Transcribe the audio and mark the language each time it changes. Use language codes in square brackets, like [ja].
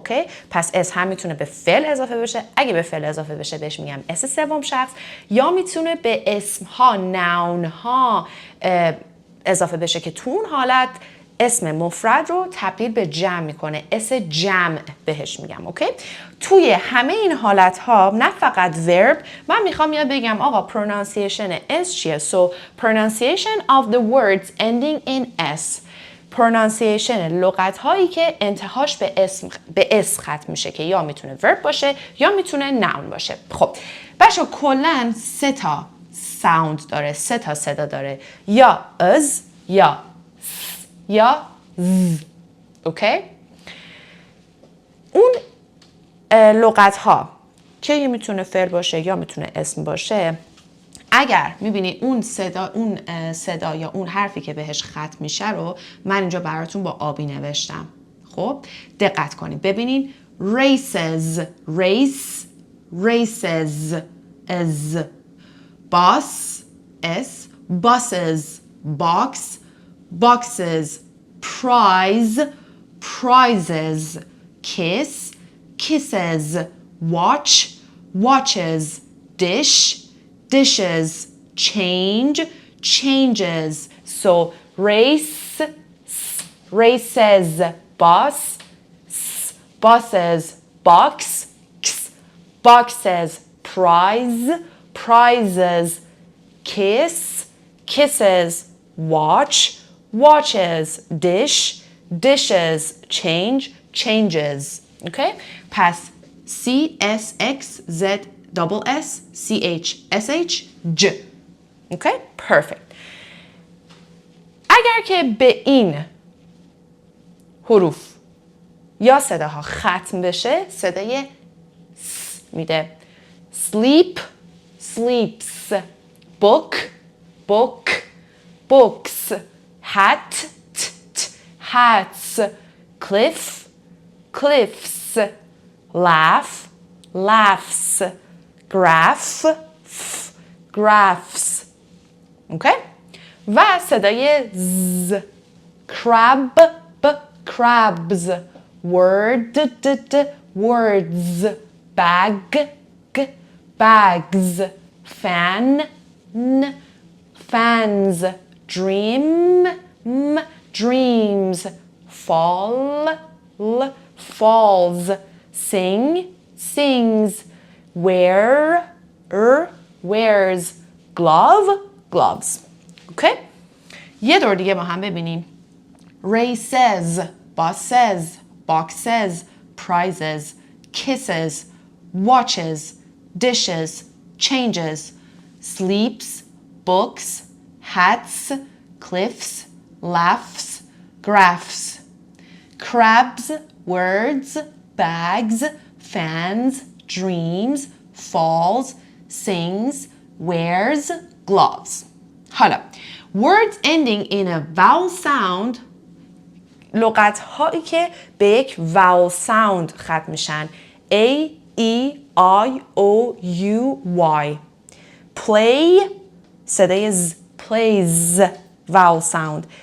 [fa] اوکی؟ پس اس هم میتونه به فعل اضافه بشه. اگه به فعل اضافه بشه بهش میگم اس سوم شخص، یا میتونه به اسم ها، ناون ها اضافه بشه که تو اون حالت اسم مفرد رو تبدیل به جمع میکنه. اس جمع بهش میگم. اوکی؟ توی همه این حالت ها نه فقط verb، من میخوام یاد بگم آقا pronunciation S چیه. [en] So pronunciation of the words ending in S. [fa] pronunciation لغت هایی که انتهاش به اس ختم میشه که یا میتونه verb باشه یا میتونه noun باشه. خب بچه کلن 3 تا sound داره، 3 تا صدا داره، یا از، یا یا ز. اوکی؟ اون لغت ها که میتونه فعل باشه یا میتونه اسم باشه، اگر میبینی اون صدا یا اون حرفی که بهش ختم میشه رو من اینجا براتون با آبی نوشتم. خب دقت کنید ببینین [en] races، race، races، از، bus، s، buses، box، boxes، prize، prizes، kiss، kisses، watch، watches، dish، dishes، change، changes. So race، races, bus، buses, box، boxes, prize، prizes, kiss، kisses, watch، watches، dish، dishes، change، changes. Okay? پس C S X Z double S C H S H J. Okay? Perfect. [fa] اگر که به این حروف یا صداها ختم بشه صدای س میده. [en] sleep، sleeps، book، book، books، hat، hats، cliff، cliffs، laugh، laughs، graph، graphs. [fa] اوکی؟ و صدای ز، [en] crab، crabs، word، words، bag، bags، fan، fans، dream، dreams، fall، falls، sing، sings، wear، wears، glove، gloves. [fa] اوکی؟ یه دور دیگه با هم ببینیم. [en] races، buses، boxes، prizes، kisses، watches، dishes، changes، sleeps، books، hats، cliffs، laughs، graphs. crabs، words، bags، fans، dreams، falls، sings، wears، gloves. [fa] حالا [en] words ending in a vowel sound، [fa] لغت هایی که به یک vowel sound ختم میشن. [en] A، E، I، O، U، Y. play [fa] صدای ز، [en] plays vowel sound.